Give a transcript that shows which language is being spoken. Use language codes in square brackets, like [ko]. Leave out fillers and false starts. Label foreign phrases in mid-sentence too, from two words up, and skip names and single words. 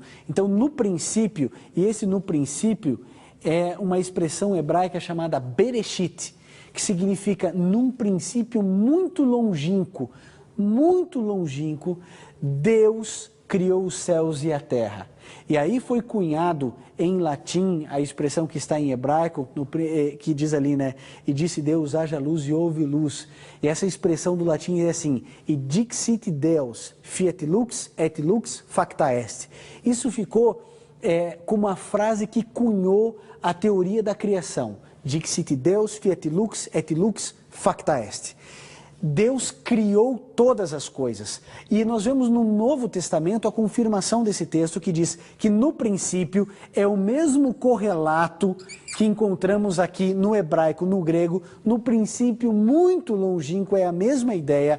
[pt] Então, no princípio, e esse no princípio é uma expressão hebraica chamada Bereshit, que significa num princípio muito longínquo, Deus criou os céus e a terra. E aí foi cunhado em latim a expressão que está em hebraico, que diz ali, né? E disse Deus, haja luz e houve luz. E essa expressão do latim é assim, e [la] dixit Deus, fiat lux et lux facta est. [pt] Isso ficou como uma frase que cunhou a teoria da criação. [la] Dixit Deus, fiat lux et lux facta est. [pt] Deus criou todas as coisas. E nós vemos no Novo Testamento a confirmação desse texto que diz que no princípio é o mesmo correlato que encontramos aqui no hebraico, no grego. No princípio muito longínquo é a mesma ideia.